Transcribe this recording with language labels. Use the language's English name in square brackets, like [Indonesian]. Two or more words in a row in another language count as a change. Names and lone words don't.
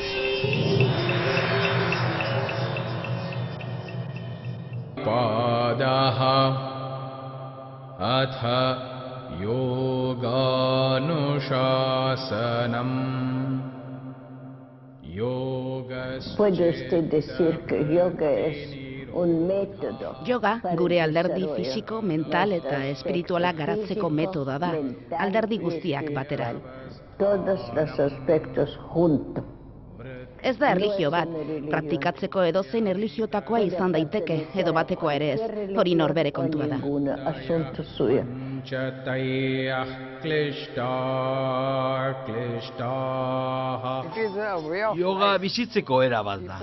[Sanskrit] Padaha atha yoganushasanam. [Spanish] Puede usted decir que yoga es un método. [Basque] Yoga, gure alderdi fisiko, mental eta espirituala garatzeko metodoa da, alderdi guztiak batera. [Spanish] Todos los aspectos juntos. [Basque] Ez da erlijio bat, praktikatzeko edozein erlijiotakoa izan daiteke, edo batekoa ere ez, hori norbere kontua da. Yoga bizitzeko era bat da.